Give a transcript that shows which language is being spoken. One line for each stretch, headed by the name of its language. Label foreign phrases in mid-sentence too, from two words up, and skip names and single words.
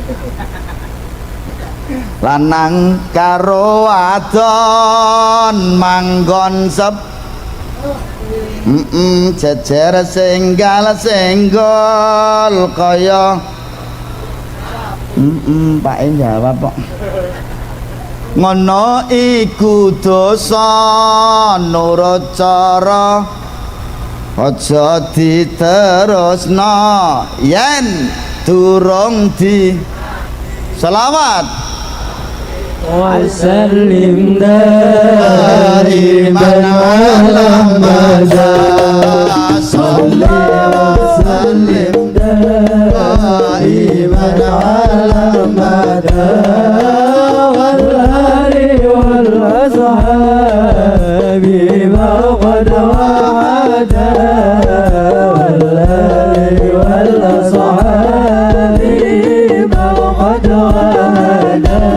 Javanese: Lanang karo wadon manggon jejer senggal senggol kaya Pak jawab kok. Ngono iku dosa nurut cara, aja diterusno yen durung di selawat.
Arabic: وسلم دائما على مدى صل وسلم دائما على مدى والآل والأصحاب ما قد وعدا والآل والأصحاب ما قد وعدا